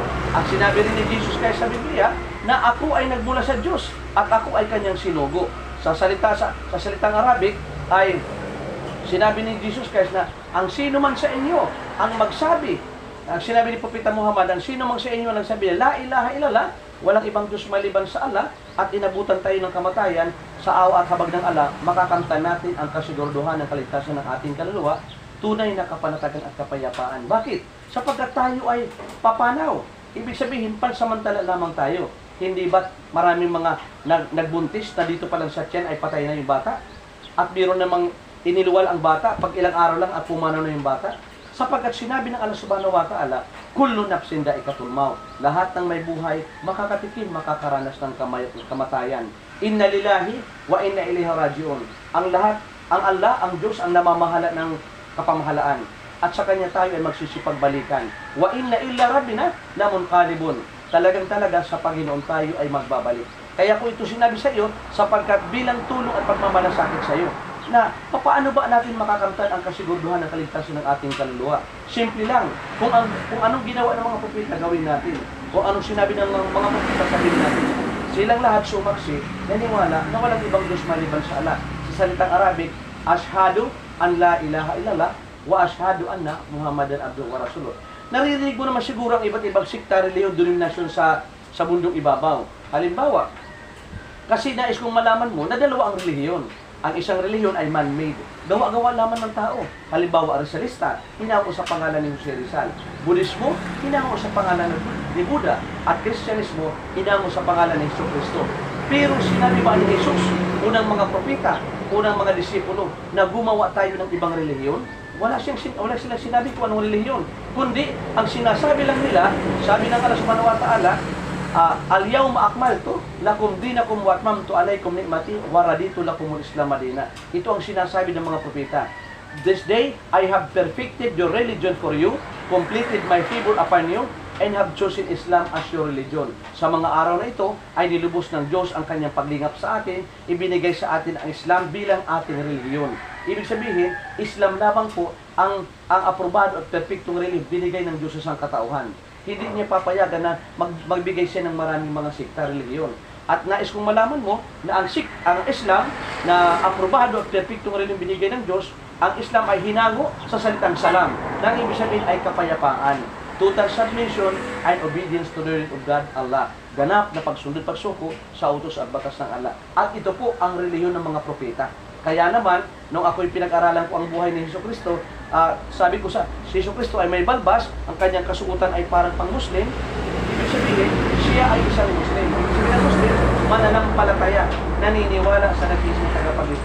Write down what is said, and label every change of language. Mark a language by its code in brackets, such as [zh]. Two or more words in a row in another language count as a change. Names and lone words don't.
[tl] Ang sinabi rin ni Jesus Christ sa Biblia na ako ay nagmula sa Diyos at ako ay kanyang sinugo. Sa salitang Arabic ay sinabi ni Jesus Christ na ang sino man sa inyo ang magsabi, ang sinabi ni Propeta Muhammad, ang sino man sa inyo ang nagsabi, [ar] لا إله إلا الله, [tl] walang ibang Diyos maliban sa Allah, at inabutan tayo ng kamatayan sa awa at habag ng Allah, makakanta natin ang kasiguraduhan ng kaligtasan ng ating kaluluwa, tunay na kapanatagan at kapayapaan. Bakit? Sapagkat tayo ay papanaw. Ibig sabihin, pansamantala lamang tayo. Hindi ba't maraming mga nagbuntis na dito pa lang sa tiyan ay patay na yung bata? At biro namang iniluwal ang bata, pag ilang araw lang at pumanaw na yung bata? Sapagkat sinabi ng Allah [ar] سبحانه وتعالى، كل نفس ذائقة الموت. [tl] Lahat ng may buhay, makakatikim, makakaranas ng kamatayan. [ar] إنا لله وإنا إليه راجعون. [tl] Ang lahat, ang Allah, ang Diyos, ang namamahala ng kapamahalaan. At sa Kanya tayo ay magsisipagbalikan. [ar] وإنا إلى ربنا لمنقلبون. [tl] Talaga sa Panginoon tayo ay magbabalik. Kaya ko ito sinabi sa iyo, sapagkat bilang tulong at pagmamalasakit sa iyo, na paano ba natin makakamtan ang kasiguraduhan ng kaligtasan ng ating kaluluwa? Simple lang. Kung anong ginawa ng mga propeta, gawin natin. Kung anong sinabi ng mga propeta, sabihin natin. Silang lahat sumaksi, naniwala na walang ibang Diyos maliban sa Allah. Sa salitang Arabic, [ar] أشهد أن لا إله إلا الله وأشهد أن محمدا عبده ورسوله. [tl] Naririnig mo naman siguro ang iba't ibang sekta, reliyon, denominasyon sa mundong ibabaw. Halimbawa, kasi nais kong malaman mo na dalawa ang relihiyon. Ang isang relihiyon ay man-made. Gawa-gawa lamang ng tao. Halimbawa, Rizalista, hinako sa pangalan ni Jose Rizal. Budismo, hinako sa pangalan ni Buddha. At Kristyanismo, hinako sa pangalan ni Kristo. Pero sinabi ba ni Jesus, unang mga propeta, unang mga disipulo, na gumawa tayo ng ibang relihiyon? Wala silang sinabi kung anong relihiyon. Kundi, ang sinasabi lang nila, sabi ng Allah [ar] سبحانه وتعالى، اليوم أكملت لكم دينكم وأتممت عليكم نعمتي ورضيت لكم الإسلام دينا. [tl] Ito ang sinasabi ng mga propeta. [en] This day I have perfected your religion for you, completed my favor upon you, and have chosen Islam as your religion. [tl] Sa mga araw na ito ay nilubos ng Diyos ang kanyang paglingap sa atin, ibinigay sa atin ang Islam bilang ating religiyon. Ibig sabihin, Islam lamang po ang aprobado at perfectong relihiyon binigay ng Diyos sa sangkatauhan. hindi niya papayagan na magbigay siya ng maraming mga sikta, religiyon. At nais kong malaman mo na ang Islam na aprobado at perfectong religiyon binigay ng Diyos, ang Islam ay hinango sa salitang salam. Nang ibig sabihin ay kapayapaan. [en] Total submission and obedience to the will of God, Allah. [tl] Ganap na pagsundot pagsuko sa utos at batas ng Allah. At ito po ang relihiyon ng mga propeta. Kaya naman, nung ako'y pinag-aralan ko ang buhay ni Jesucristo, sabi ko si Jesucristo ay may balbas, ang kanyang kasuotan ay parang pang-Muslim. Ibig sabihin, siya ay isang Muslim. Ibig sabihin ng Muslim, mananampalataya, naniniwala sa nag-iisang tagapaglikha.